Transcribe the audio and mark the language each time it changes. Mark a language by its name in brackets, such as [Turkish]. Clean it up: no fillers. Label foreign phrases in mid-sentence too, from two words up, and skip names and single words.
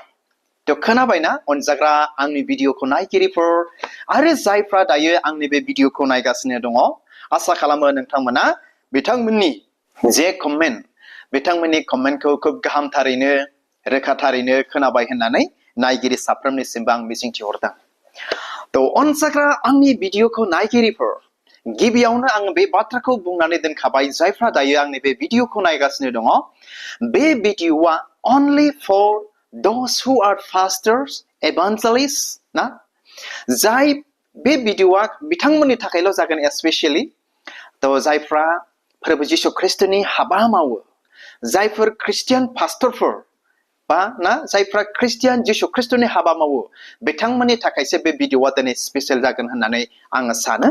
[Bodo] खोनाबायना अनजाग्रा आंनि भिडिअखौ नायगिरिफोर आरो जायफ्रा दायो आंनि बे भिडिअखौ नायगासिनो दङ, आसा खालामो नोंथांमोना बिथांमोननि जे कमेन्ट, बिथांमोननि कमेन्टखौ खोब गाहामथारैनो रोखाथारैनो खोनाबाय होननानै नायगिरि साफ्रोमनिसिमबो आं मिजिंथिहरदों। अनजाग्रा आंनि भिडिअखौ नायगिरिफोर गिबियावनो आं बे बाथ्राखौ बुंनानै दोनखाबाय, जायफ्रा दायो आंनि बे भिडिअखौ नायगासिनो दङ, बे भिडिअआ [English] only for those who are pastors, evangelists [Bodo] जाय बे भिडिअआ बिथांमोननि थाखायल' जागोन स्पेसियेलि। जायफ्रा फोरबो जिशु ख्रिस्ट'नि हाबा मावो, जायफोर ख्रिस्टियान पास्टरफोर बा जायफ्रा ख्रिस्टियान जिशु ख्रिस्ट'नि हाबा मावो, बिथांमोननि थाखायसो बे भिडिअआ दिनै स्पेसियेल जागोन होननानै आङो सानो।